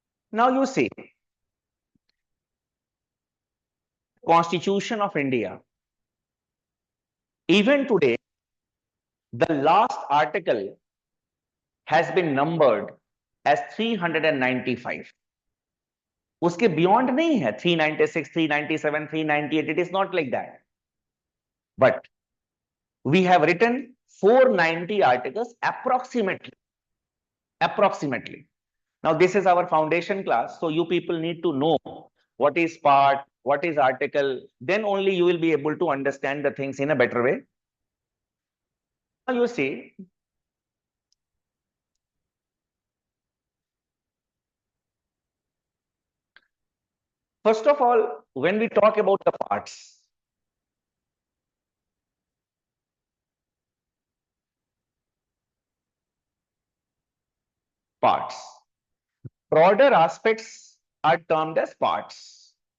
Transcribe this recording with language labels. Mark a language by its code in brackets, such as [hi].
[en] Now you see, Constitution of India, even today, the last article has been numbered as 395. [hi] उसके beyond नहीं है 396, 397, 398. [en] It is not like that. But we have written 490 articles approximately. Approximately. Now, this is our foundation class. So you people need to know what is part, what is article. Then only you will be able to understand the things in a better way. Now you see, first of all, when we talk about the parts, broader aspects are termed as parts.